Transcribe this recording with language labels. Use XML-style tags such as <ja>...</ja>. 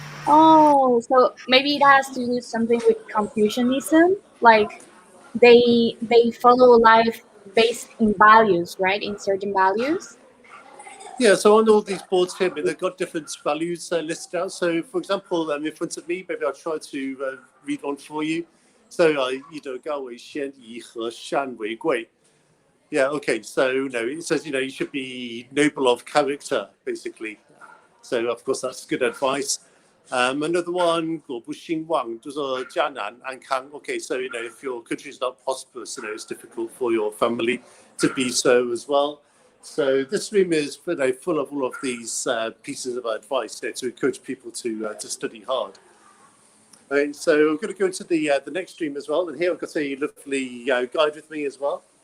<en>Oh, so maybe it has to do something with Confucianism, like they follow life based in values, right? In certain values. Yeah, so on all these boards here, they've got different values listed out. So, for example, in front of me, maybe I'll try to read one for you.</en> <zh>So, 以德高为先，以和善为贵.</zh> <en>Yeah, okay. So, it says, you should be noble of character, basically. So, of course, that's good advice. Another one,</en> <zh>国不兴旺，就是家难安康.</zh> <en>Okay, so, if your country is not prosperous, it's difficult for your family to be so as well. So this room is full of all of these pieces of advice to encourage people to study hard. Okay, so I'm going to go to the next room as well, and here I've got a lovely guide with me as well.</en>